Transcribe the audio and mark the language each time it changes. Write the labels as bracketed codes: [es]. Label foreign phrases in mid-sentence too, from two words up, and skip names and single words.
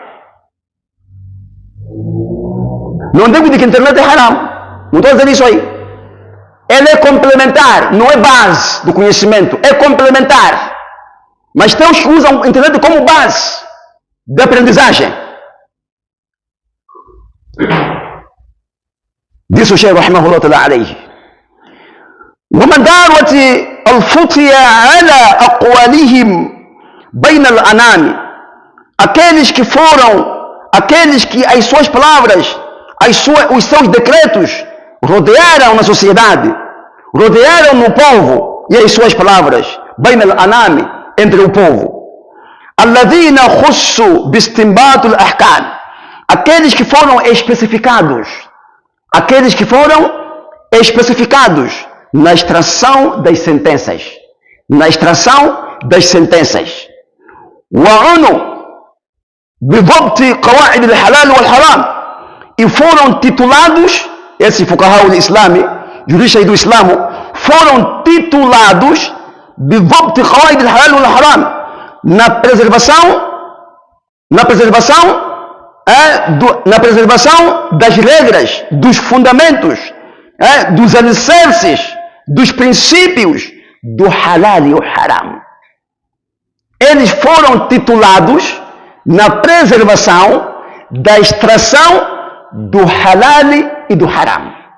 [pt] Não digo de que a internet é haram. Não estou dizendo isso aí. Ele é complementar, não é base do conhecimento, é complementar. Mas tem os que usam a internet como base de aprendizagem. Disse o Sheikh [ar] رحمه الله تعالى عليه. ومدارة الفتية على أقوالهم بين الأنام. [pt] Aqueles que as suas palavras, os seus decretos rodearam na sociedade, rodearam no povo e as suas palavras, [ar] بين الأنام, [pt] entre o povo. [ar] الذين خصوا باستنباط الأحكام. [pt] Aqueles que foram especificados na extração das sentenças, [ar] وعنوا بضبط قواعد الحلال والحرام. [pt] E foram titulados, esse [ar] فقهاء الإسلام, [pt] juristas do Islã, foram titulados [ar] بضبط قواعد الحلال والحرام, [pt] na preservação das regras, dos fundamentos, dos alicerces, dos princípios do halal e o haram. Eles foram titulados na preservação da extração do halal e do haram.